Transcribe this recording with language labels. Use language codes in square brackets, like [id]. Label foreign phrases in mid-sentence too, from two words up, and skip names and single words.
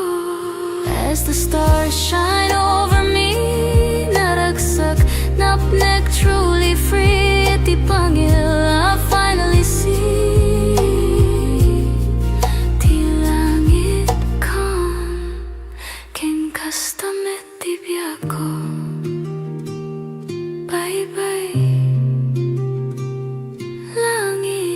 [en] As the stars shine over me, [ilo] naragsak, napnek, [en] truly free. [ilo] Iti Pangil, [en] I finally see. [ilo] Di langit calm, ken kastamet tibiyag ko. Bye-bye, langit.